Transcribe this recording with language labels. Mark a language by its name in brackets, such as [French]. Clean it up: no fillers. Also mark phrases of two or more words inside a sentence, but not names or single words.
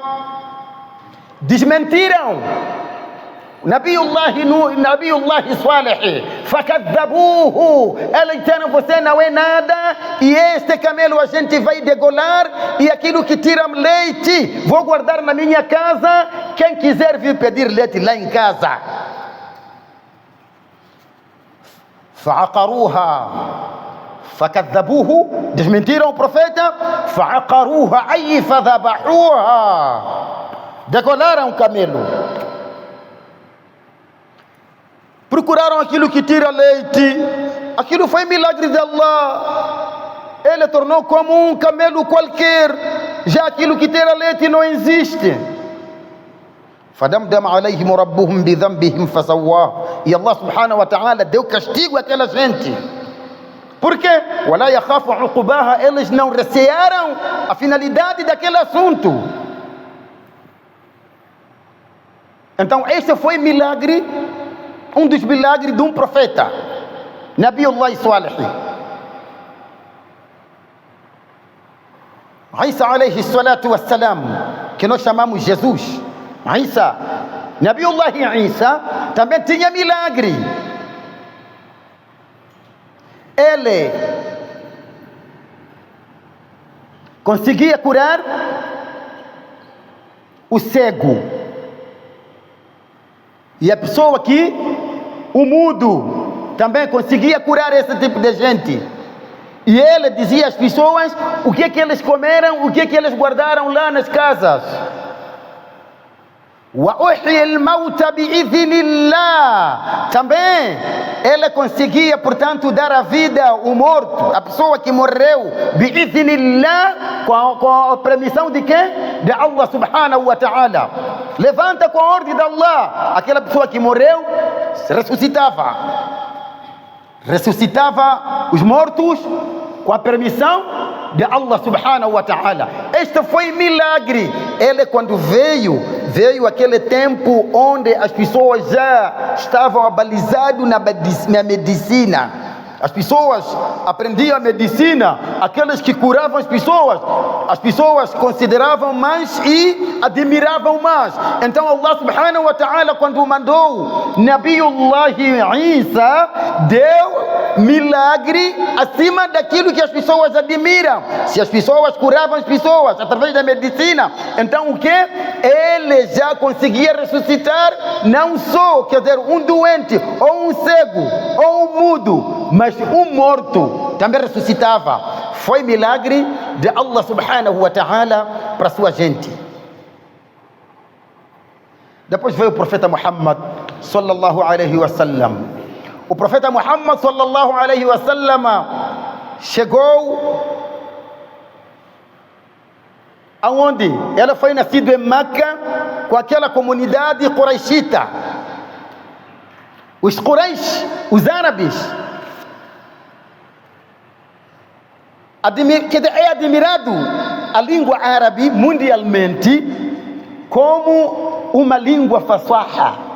[Portuguese] Desmentiram Nabiullah Salih, fakadhabuhu, eles disseram: você não é nada, e este camelo a gente vai degolar, e aquilo que tira leite vou guardar na minha casa, quem quiser vir pedir leite lá em casa. [Arabic] فعقروها فكذبوه, [Portuguese] desmentiram o profeta. [Arabic] فعقروها أي فذبحوها, [Portuguese] degolaram o camelo. Procuraram aquilo que tira leite. Aquilo foi milagre de Allah. ele tornou como um camelo qualquer, já aquilo que terá leite não existe. [Arabic] فدمدم عليهم ربهم بذنبهم فسواه. [Portuguese] E [Arabic] الله سبحانه وتعالى [Portuguese] deu castigo àquela gente. Por quê? [Arabic] ولا يخاف عقباها. [Portuguese] Eles não recearam a finalidade daquele assunto. Então este foi milagre, um dos milagres de um profeta, Nabiullah Salih. [Arabic] عيسى عليه الصلاة والسلام, [Portuguese] que nós chamamos Jesus. Isa, Nabiullah Isa também tinha milagre. Ele conseguia curar o cego, e a pessoa que, o mudo, também conseguia curar esse tipo de gente. E ele dizia às pessoas o que eles comeram, o que eles guardaram lá nas casas. [Arabic] وَأُحْيِي الْمَوْتَ بِإِذْنِ اللَّهِ. [Portuguese] Também ele conseguia, portanto, dar a vida ao morto, a pessoa que morreu, [Arabic] بِإِذْنِ اللَّهِ, [Portuguese] com a permissão de quem? De [Arabic] الله سبحانه وتعالى. [Portuguese] Levanta com a ordem de Allah. Aquela pessoa que morreu ressuscitava os mortos com a permissão de [Arabic] الله سبحانه وتعالى. [Portuguese] Este foi milagre. Ele, quando veio aquele tempo onde as pessoas já estavam abalizadas na medicina. As pessoas aprendiam a medicina, aqueles que curavam as pessoas consideravam mais e admiravam mais. Então [Arabic] الله سبحانه وتعالى, [Portuguese] quando mandou Nabiullah Isa, deu milagre acima daquilo que as pessoas admiram. Se as pessoas curavam as pessoas através da medicina, então o que? Ele já conseguia ressuscitar não só, quer dizer, um doente, ou um cego, ou um mudo, mas um morto também ressuscitava. Foi milagre de [Arabic] الله سبحانه وتعالى [Portuguese] para sua gente. Depois veio o profeta Muhammad [Arabic] صلى الله عليه وسلم. [Portuguese] O profeta Muhammad [Arabic] صلى الله عليه وسلم [Portuguese] chegou aonde? Ela foi nascido em Meca, com aquela comunidade quraishita. Os Quraish, os árabes, é admirado a língua árabe mundialmente como uma língua fasaha,